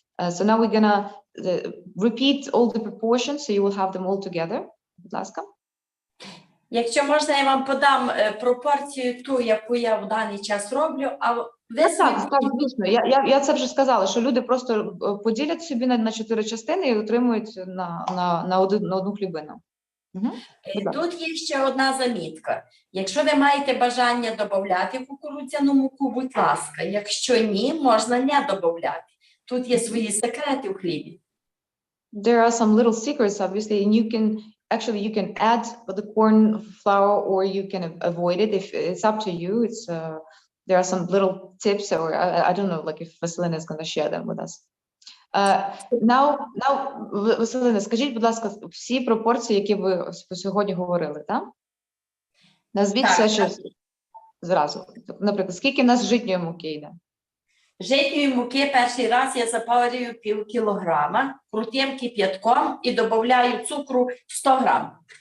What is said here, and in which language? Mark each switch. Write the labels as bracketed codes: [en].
[en] So now we're gonna repeat all the proportions, so you will have them all together. [uk] Будь ласка. Якщо можна, я вам подам пропорцію ту, яку я в даний час роблю, а ви Так, звісно. Я це вже сказала, що люди просто поділять собі на 4 частини і отримують на одну хлібину. Тут є ще одна замітка. Якщо ви маєте бажання додати кукурудзяну муку, будь ласка. Якщо ні, можна не додати. Тут є свої секрети у хлібі. [en] There are some little secrets, obviously, and you can add the corn flour, or you can avoid it. If it's up to you, there are some little tips, or I don't know, like, if Vasylena is going to share them with us. [uk] Now, Vasylena, скажіть, будь ласка, всі пропорції, які ви сьогодні говорили, так? Назвіть все, що зразу. Наприклад, скільки в нас житньої муки йде? Житньої муки перший раз я запарюю пів кілограма крутим кип'ятком і додаю цукру 100 грам.